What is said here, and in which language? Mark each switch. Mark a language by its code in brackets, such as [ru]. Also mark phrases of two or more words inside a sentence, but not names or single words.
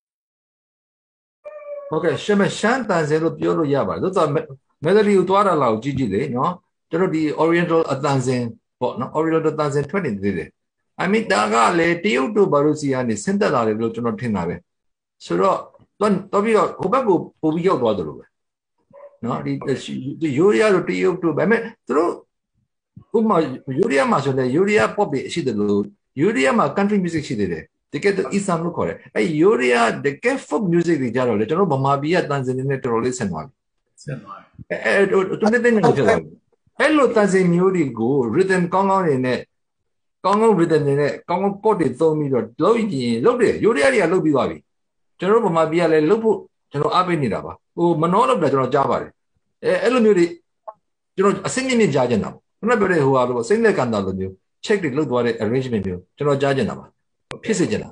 [my] ဟုတ်ကဲ့ရှမ်းတန်စင်လို့ပြောလို့ရပါတယ်သို့သော်မက်ဒလီကိုတွားတာလောက်ကြည့်လေနော်ကျွန်တော်ဒီ Oriental အတန်စင်ပေါ့နော် Oriental တန်စင်ထွက်နေသေးတယ် [en] I mean [my] ဒါကလေတရုတ်တို့ဘာလို့စီကနေဆင်းသက်လာတယ်လို့ကျွန်တော်ထင်တာပဲ ဆိုတော့တော့ပြီးတော့ဟိုဘက်ကိုပို့ပြီးရောက်သွားတယ်လို့ပဲနော်ဒီယူရီးယားတို့တရုတ်တို့ဒါပေမဲ့သူတို့ဥပမာယူရီးယားမှာဆိုလေယူရီးယား pop တွေရှိတယ်လို့ယူရီး ယားမှာ [en] country music [my] ရှိတယ်တကယ်တော့ Islam လို့ခေါ်တယ်အဲယူရီးယားတကယ် [en] folk music [my] တွေကြတော့လေကျွန်တော်ဗမာပြည်ကတန်စင်တွေနဲ့တော် တော်လေးဆင်သွားပြီတူနေတဲ့နေရာဖြစ်သွားပြီအဲ့လိုတန်စင်မျိုးတွေကို rhythm ကောင်းနေနဲ့ကောင်း rhythm တွေနဲ့ကောင်း chord တွေသုံးပြီးတော့လုပ်ရင်လုပ်တယ်ယူရီးယားတွေကလုပ်ပြီးသွားပြီကျွန်တော်ဗမာပြည်ကလည်းလုပ်ဖို့ကျွန်တော်အားပေးနေတာပါဟိုမနှောလုပ်တာကျွန်တော်ကြားပါတယ်အဲ့လိုမျိုးတွေကျွန်တော်အစိမ့်မြင့်ကြားချင်တာပေါ့ခုနပြောတဲ့ဟိုဟာလို့စိမ့်လက်ကန်တာလိုမျိုး check တွေလုပ်သွားတဲ့ arrangement မျိုးကျွန်တော်ကြားချင်တာပါဖြစ်စေချင်တာ